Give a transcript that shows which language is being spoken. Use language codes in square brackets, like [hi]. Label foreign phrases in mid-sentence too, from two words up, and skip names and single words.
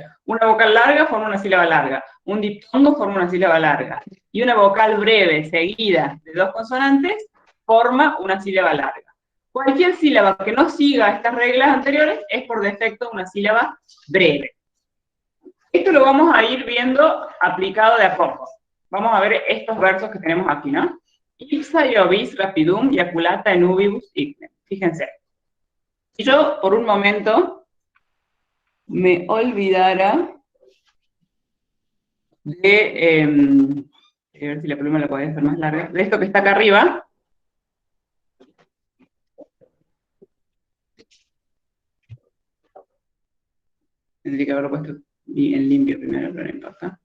[es] Una vocal larga forma una sílaba larga, un diptongo forma una sílaba larga, y una vocal breve seguida de 2 consonantes forma una sílaba larga. Cualquier sílaba que no siga estas reglas anteriores es por defecto una sílaba breve. Esto lo vamos a ir viendo aplicado de a poco. Vamos a ver estos versos que tenemos aquí, ¿no? [la] Ipsa Iovis rapidum yaculata en ubibus ignem. [es] Fíjense, Si yo por un momento me olvidara de, a ver si la pluma la podés hacer más larga, de esto que está acá arriba, tendría que haberlo puesto en limpio primero, pero no importa.